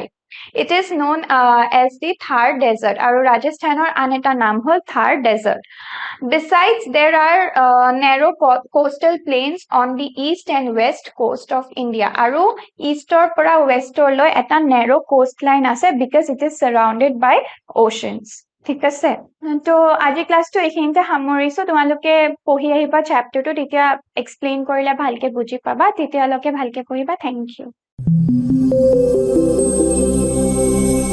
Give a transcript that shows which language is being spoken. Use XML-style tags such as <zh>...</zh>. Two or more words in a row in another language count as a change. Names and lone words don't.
<en>It is known as the Thar Desert.</en> <as>আৰু ৰাজস্থানৰ আন এটা নাম হ'ল Thar Desert.</as> <en>Besides, there are narrow coastal plains on the east and west coast of India.</en> <as>আৰু ইষ্টৰ পৰা ৱেষ্টৰ লৈ এটা</as> <en>narrow coastline</en> <as>আছে</as> <en>because it is surrounded by oceans.</en> <as>ঠিক আছে তো আজি ক্লাসটো এইখিনিতে সামৰিছো তোমালোকে পঢ়ি আহিবা চ্যাপ্টাৰটো তেতিয়া এক্সপ্লেইন কৰিলে ভালকে বুজি পাবা তেতিয়ালৈকে ভালকে পঢ়িবা</as> <en>thank you</en>